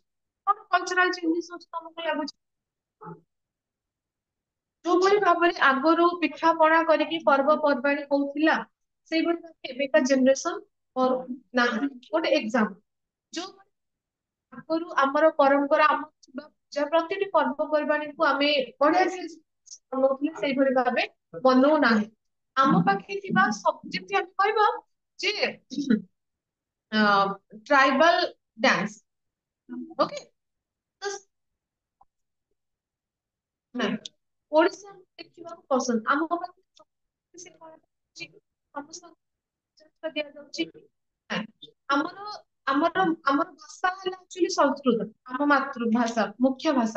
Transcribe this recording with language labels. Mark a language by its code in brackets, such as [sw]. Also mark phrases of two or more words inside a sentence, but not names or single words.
[or] କଣ [en] cultural changes [or] ହଉଛି ତମକୁ ଲାଗୁଛି? ଯୋଉଭଳି ଭାବରେ ଆଗରୁ ପିଠା ପଣା କରିକି ପର୍ବପର୍ବାଣୀ ହଉଥିଲା, ସେଇଭଳି ଭାବେ ଏବେକା ଜେନେରେସନ କରୁନାହାନ୍ତି। ଗୋଟେ ଏକ୍ସାମ୍ପଲ, ଯୋଉ ଆଗରୁ ଆମର ପରମ୍ପରା ଆମ ଥିବା ପୂଜା ପ୍ରତିଟି ପର୍ବପର୍ବାଣୀକୁ ଆମେ ବଢିଆ ସେ ବନଉଥିଲେ ସେଇଭଳି ଭାବେ ବନଉନାହିଁ। ଆମ ପାଖରେ ଥିବା ସବୁ, ଯେମିତି ଆମେ କହିବା ଯେ [en] tribal dance, okay, [or] तो ନାଇଁ ଓଡିଶା ଦେଖିବାକୁ ପସନ୍ଦ ଆମ ପାଖରେ ସେ କଣ ଅଛି, ସମସ୍ତଙ୍କୁ ଦିଆଯାଉଛି କି? ନାଇଁ। ଆମର ଆମର ଆମର ଭାଷା ହେଲା ଆକ୍ଚୁଆଲି ସଂସ୍କୃତ, ଆମ ମାତୃଭାଷା, ମୁଖ୍ୟ ଭାଷା।